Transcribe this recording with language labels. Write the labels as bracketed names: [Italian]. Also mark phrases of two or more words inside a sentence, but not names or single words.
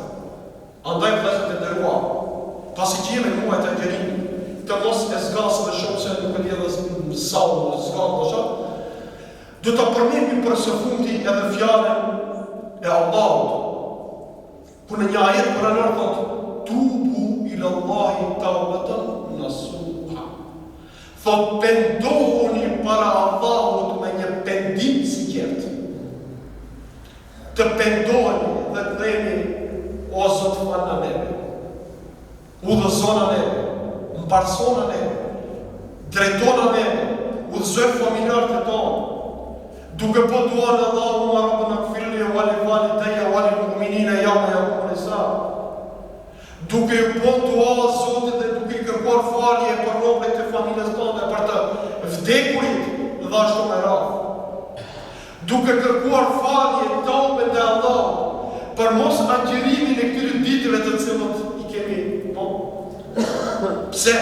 [Albanian] Andaj vëllezër të nderuar, pasi që jemi në muajt e agjerimit, të mos e zgasë dhe shumë se nuk e di edhe sau zgasë dhe shumë, do të përmendni për së fundi edhe fjalën e Allahut. Ku në një ajet kuranor thotë, [Arabic] توبوا إلى الله توبة نصوحا. [Albanian] Thotë, pendohuni para Allahut me një pendim sinqert. Të pendoheni dhe të themi, o Zot falna neve, udhëzona neve, mbarsona neve, drejtona neve, udhëzoj familjarët e tonë, duke po duan [Arabic] اللهم ربنا اغفر لي ولوالدي وللمؤمنين يوم يقوم الحساب. [Albanian] Duke ju po dua Zotit dhe duke i kërkuar falje për robët e familjes tonë, për të vdekurit dhe ashtu me radhë. Duke kërkuar falje tobe te Allah për mos agjërimin e këtyre ditëve të cilët i kemi Pse?